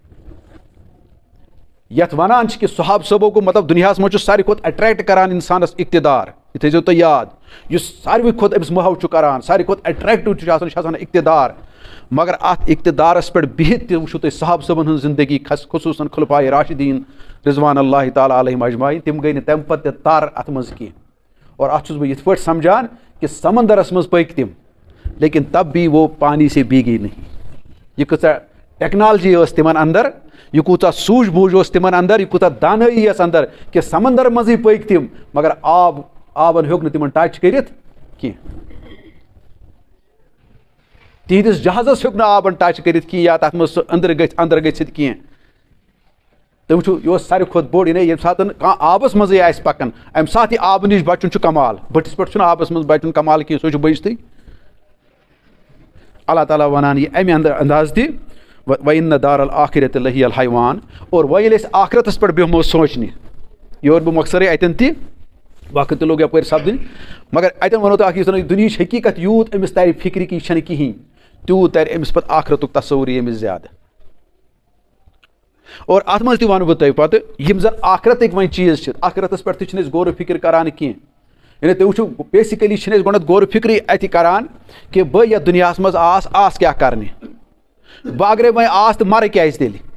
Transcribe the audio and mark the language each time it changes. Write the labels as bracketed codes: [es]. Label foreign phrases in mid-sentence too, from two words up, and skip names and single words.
[ks] یتھ ونان چھِ کہِ صحابہٕ صٲبو گوٚو مطلب دُنیاہس منٛز چھُ ساروی کھۄتہٕ اٹریکٹ کران انسانس اقتدار یہِ تھٲیزیو تُہۍ یاد یُس ساروی کھۄتہٕ أمِس محو چھُ کران ساروی کھۄتہٕ اٹریکٹِو چھُ آسان یہِ چھُ آسان اقتدار مگر اتھ اقتدارس پٮ۪ٹھ بِہِتھ تہِ وٕچھِو تُہۍ صحابہٕ صٲبن ہٕنٛز زندگی خصوٗصن خُلفائے راشدیٖن [ar] رضوان اللہ تعالیٰ علیہم اجمعین [ks] تِم گٔے نہٕ تمہِ پتہٕ تہِ تر اتھ منٛز کینٛہہ اور اتھ چھُس بہٕ یِتھ پٲٹھۍ سمجھان کہِ سمندرس منٛز پٔکۍ تِم [ur] لیکن تب بھی وہ پانی سے بھیگی نہیں [ks] یہِ کۭژاہ ٹیکنالجی ٲس تِمن اندر یہِ کوٗتاہ سوٗجھ بوٗجھ اوس تِمن اندر یہِ کوٗتاہ دانٲیی ٲس اندر کہِ سمندر منٛزٕے پٔکۍ تِم مگر آبن ہیوٚک نہٕ تِمن ٹچ کٔرِتھ کینٛہہ تِہنٛدِس جہازس ہیوٚک نہٕ آبن ٹچ کٔرِتھ کینٛہہ یا تتھ منٛز سُہ انٛدر گٔژھِتھ کینٛہہ تُہۍ وٕچھِو یہِ اوس ساروی کھۄتہٕ بوٚڑ ییٚمہِ ساتہٕ کانٛہہ آبس منٛزٕے آسہِ پکان امہِ ساتہٕ یہِ آبہٕ نِش بچُن چھُ کمال بٔٹھِس پٮ۪ٹھ چھُنہٕ آبس منٛز بچُن کمال کینٛہہ سُہ چھُ بٔچتھٕے اللہ تعالیٰ ونان یہِ امہِ انداز تہِ [ar] وَإِنَّ دَارَ الْآخِرَةِ لَهِيَ الْحَيْوَان [ks] اور وۄنۍ ییٚلہِ أسۍ آخرتس پٮ۪ٹھ بیٚہمو سونٛچنہِ یور بہٕ مۄخصرے اتٮ۪ن تہِ وقت تہِ لوٚگ یپٲرۍ سپدٕنۍ مگر اتٮ۪ن ونو تۄہہِ اکھ یُس زن دُنہِچ حقیقت یوٗت أمِس ترِ فِکرِ کہِ یہِ چھنہٕ کِہیٖنۍ تیوٗت ترِ أمِس پتہٕ آخرتُک تصوُر یی أمِس زیادٕ اور اتھ منٛز تہِ ونہٕ بہٕ تۄہہِ پتہٕ یِم زن آخرتٕکۍ وۄنۍ چیٖز چھِ آخرتس پٮ۪ٹھ تہِ چھِنہٕ أسۍ غورو فِکر کران کینٛہہ یعنی تُہۍ وٕچھِو بیسِکلی چھِنہٕ أسۍ گۄڈنٮ۪تھ غورو فِکرٕے اتہِ کران کہِ بہٕ یتھ دُنیاہس منٛز آس کیٛاہ کرنہِ بہٕ اگرے وۄنۍ آس تہٕ مرٕ کیٛازِ تیٚلہِ